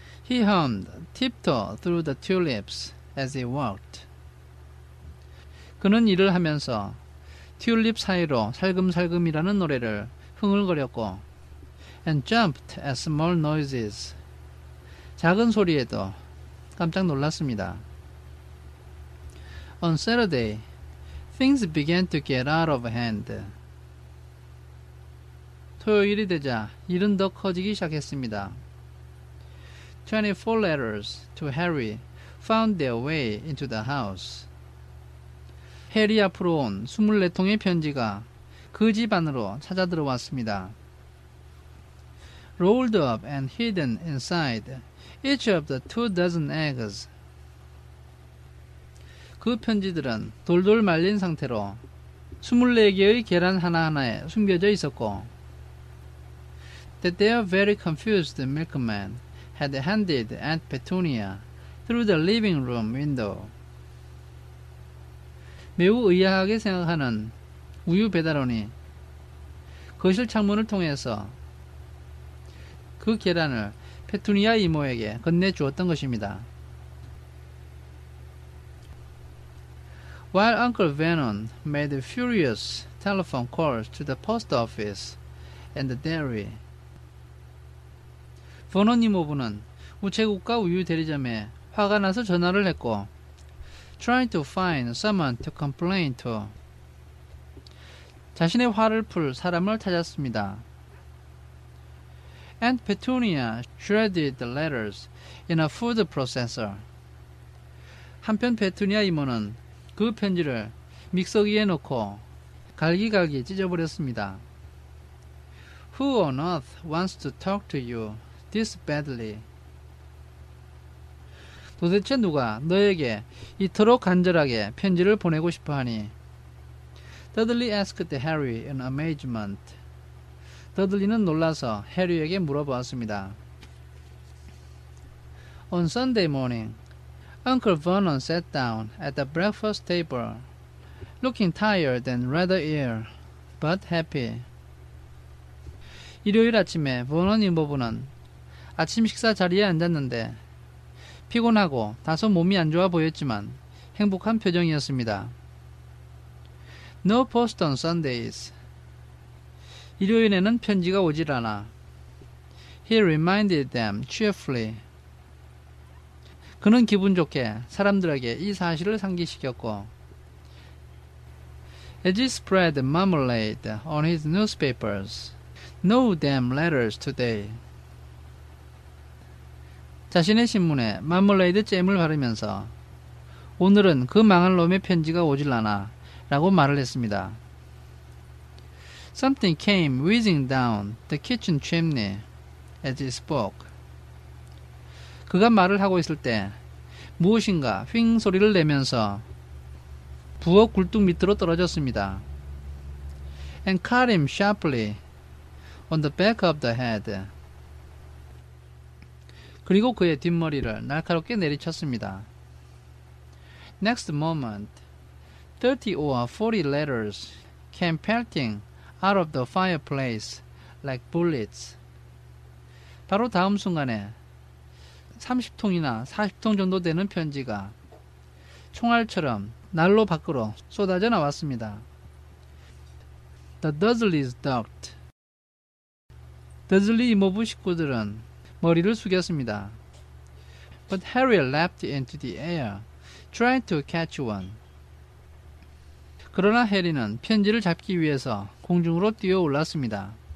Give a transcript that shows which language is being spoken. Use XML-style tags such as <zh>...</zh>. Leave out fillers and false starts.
<en>He hummed tiptoe through the tulips as he walked.</en> <ko>그는 일을 하면서 튤립 사이로 살금살금이라는 노래를 흥얼거렸고</ko> <en>and jumped at small noises.</en> <ko>작은 소리에도 깜짝 놀랐습니다.</ko> <en>On Saturday, things began to get out of hand.</en> <ko>토요일이 되자 일은 더 커지기 시작했습니다.</ko> <en>24 letters to Harry found their way into the house.</en> <ko>해리 앞으로 온 24통의 편지가 그 집 안으로 찾아 들어왔습니다.</ko> <en>Rolled up and hidden inside each of the 24 eggs.</en> <ko>그 편지들은 돌돌 말린 상태로 24개의 계란 하나하나에 숨겨져 있었고</ko> <en>that their very confused milkman had handed Aunt Petunia through the living room window.</en> <ko>매우 의아하게 생각하는 우유 배달원이 거실 창문을 통해서 그 계란을 페투니아 이모에게 건네주었던 것입니다.</ko> <en>While Uncle Vernon made furious telephone calls to the post office and the dairy,</en> <ko>버논 이모부는 우체국과 우유 대리점에 화가 나서 전화를 했고</ko> <en>trying to find someone to complain to.</en> <ko>자신의 화를 풀 사람을 찾았습니다.</ko> <en>Aunt Petunia shredded the letters in a food processor.</en> <ko>한편 페투니아 이모는 그 편지를 믹서기에 넣고 갈기갈기 찢어버렸습니다.</ko> <en>Who on earth wants to talk to you this badly?</en> <ko>도대체 누가 너에게 이토록 간절하게 편지를 보내고 싶어하니?</ko> <en>Dudley asked Harry in amazement.</en> <ko>더들리는 놀라서 해리에게 물어보았습니다.</ko> <en>On Sunday morning, Uncle Vernon sat down at the breakfast table, looking tired and rather ill, but happy.</en> <ko>일요일 아침에 버넌 이모부는 아침 식사 자리에 앉았는데 피곤하고 다소 몸이 안 좋아 보였지만 행복한 표정이었습니다.</ko> <en>No post on Sundays.</en> <ko>일요일에는 편지가 오질 않아.</ko> <en>He reminded them cheerfully.</en> <ko>그는 기분 좋게 사람들에게 이 사실을 상기시켰고</ko> <en>As he spread marmalade on his newspapers, no damn letters today.</en> <ko>자신의 신문에 마멀레이드 잼을 바르면서 오늘은 그 망할 놈의 편지가 오질 않아 라고 말을 했습니다.</ko> <en>Something came whizzing down the kitchen chimney as he spoke.</en> <ko>그가 말을 하고 있을 때 무엇인가 휙 소리를 내면서 부엌 굴뚝 밑으로 떨어졌습니다.</ko> <en>And caught him sharply on the back of the head.</en> <ko>그리고 그의 뒷머리를 날카롭게 내리쳤습니다.</ko> <en>Next moment, 30 or 40 letters came pelting out of the fireplace like bullets.</en> <ko>바로 다음 순간에 30통이나 40통 정도 되는 편지가 총알처럼 난로 밖으로 쏟아져 나왔습니다.</ko> <en>The Dursleys ducked.</en> <ko>더즐리 이모부 식구들은 머리를 숙였습니다.</ko> <en>But Harry leapt into the air, trying to catch one.</en> <ko>그러나 해리는 편지를 잡기 위해서 공중으로 뛰어 올랐습니다.</ko>